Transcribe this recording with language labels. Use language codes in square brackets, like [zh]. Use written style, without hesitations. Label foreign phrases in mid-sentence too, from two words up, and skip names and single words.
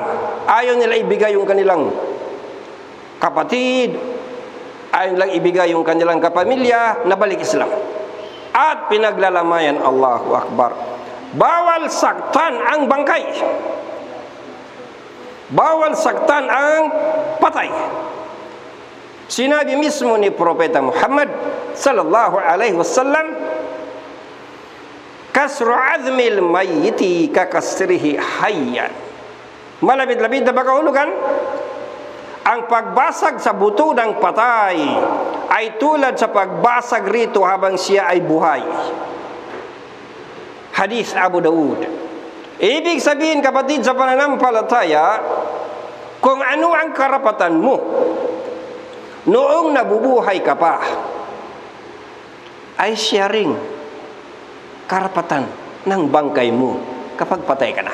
[tl] Ayaw nila ibigay yung kanilang kapatid, ayaw nilang ibigay yung kanilang kapamilya na balik Islam, at pinaglalamayan. [ar] الله أكبر. [tl] Bawal saktan ang bangkay, bawal saktan ang patay. Sinabi mismo ni Propeta Muhammad [ar] صلى الله عليه وسلم كسر عظم الميت ككسره حيا. [tl] Malapit-lapit na ba kahulugan? Ang pagbasag sa buto ng patay ay tulad sa pagbasag rito habang siya ay buhay. Hadis Abu Daud. Ibig sabihin, kapatid sa pananampalataya, kung ano ang karapatan mo noong nabubuhay ka pa, ay sharing karapatan ng bangkay mo kapag patay ka na.